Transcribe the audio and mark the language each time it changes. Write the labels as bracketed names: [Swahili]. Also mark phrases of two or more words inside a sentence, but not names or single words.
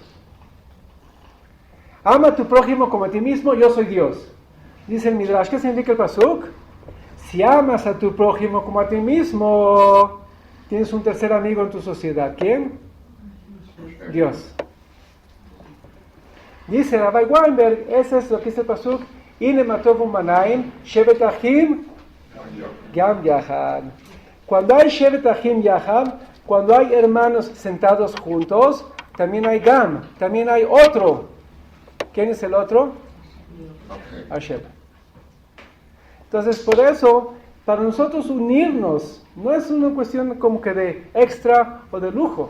[Spanish] Ama a tu prójimo como a ti mismo, yo soy Dios. Dice el Midrash, ¿qué significa el Pasuk? Si amas a tu prójimo como a ti mismo, tienes un tercer amigo en tu sociedad. ¿Quién? Dios. Dice Rabbi Weinberg, ese es lo que dice el Pasuk, [Hebrew] הנה מה טוב ומה נעים, שבת אחים, גם יחד. [Spanish] Cuando hay [Hebrew] שבת אחים יחד, [Spanish] cuando hay hermanos sentados juntos, también hay gam, también hay otro. ¿Quién es el otro? Ok. Hashem. Entonces, por eso, para nosotros unirnos, no es una cuestión como que de extra o de lujo.